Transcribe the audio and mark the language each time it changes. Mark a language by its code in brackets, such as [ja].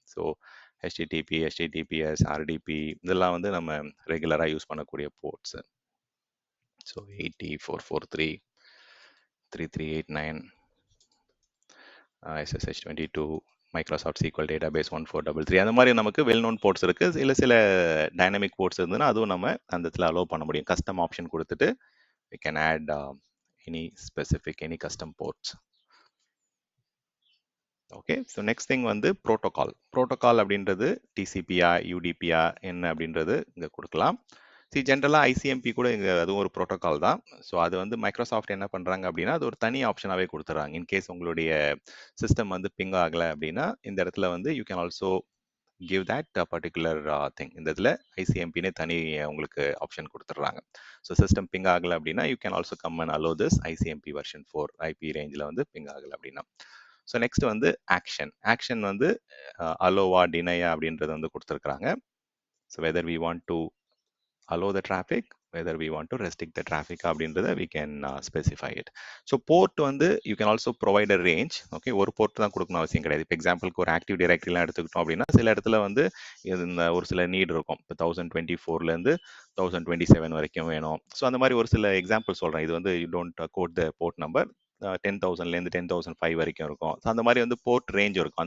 [ta] So HTTP, HTTPS, RDP இதெல்லாம் வந்து நம்ம ரெகுலராக யூஸ் பண்ணக்கூடிய ports. So 80, 443, 3389, SSH 22, Microsoft SQL database 1433, அந்த மாதிரி நமக்கு வெல் நோன் போர்ட்ஸ் இருக்கு. இல்லை சில டைனமிக் போர்ட்ஸ் இருந்ததுன்னா அதுவும் நம்ம அந்த இடத்துல அலோவ் பண்ண முடியும். [en] custom option [ta] கொடுத்துட்டு [en] we can add any specific, any custom ports. Okay, so next thing வந்து protocol. [ta] ப்ரோட்டோகால் அப்படின்றது டிசிபியா யூடிபியா என்ன அப்படின்றது இங்கே கொடுக்கலாம். ஜென்ரலாக ஐசிஎம்பி கூட இங்கே அதுவும் ஒரு ப்ரோட்டோகால் தான். ஸோ அது வந்து மைக்ரோசாஃப்ட் என்ன பண்ணுறாங்க அப்படின்னா அது ஒரு தனி ஆப்ஷனாகவே கொடுத்துட்றாங்க. இன்கேஸ் உங்களுடைய சிஸ்டம் வந்து பிங் ஆகலை அப்படின்னா இந்த இடத்துல வந்து [en] You can also give that particular thing. [ta] இந்த இதில் ஐசிஎம்பினே தனி உங்களுக்கு ஆப்ஷன் கொடுத்துட்றாங்க. ஸோ சிஸ்டம் பிங் ஆகலை அப்படின்னா [en] you can also come and allow this ICMP version [ta] 4 IP ரேஞ்சில் வந்து பிங் ஆகலை அப்படின்னா. ஸோ நெக்ஸ்ட் வந்து ஆக்ஷன் வந்து அலோவா டினையா அப்படின்றது வந்து கொடுத்துருக்குறாங்க. [en] so whether we want to allow the traffic, whether we want to restrict the traffic [ta] அப்படின்றத [en] we can specify it. So port வந்து you can also provide a range. [ta] Okay, ஒரு board தான் கொடுக்கணும் அவசியம் கிடையாது. இப்போ எக்ஸாம்பிளுக்கு ஒரு ஆக்டிவ் டைரக்டரிலாம் எடுத்துக்கிட்டோம் அப்படின்னா சில இடத்துல வந்து இந்த ஒரு சில நீட் இருக்கும். இப்போ 1024லேருந்து 1027 வரைக்கும் வேணும். ஸோ அந்த மாதிரி ஒரு சில எக்ஸாம்பிள் சொல்கிறேன். இது வந்து [en] You don't quote the port number. [ta] 10,000லேருந்து 10,005 வரைக்கும் இருக்கும். ஸோ அந்த மாதிரி வந்து போர்ட் ரேஞ்ச் இருக்கும்.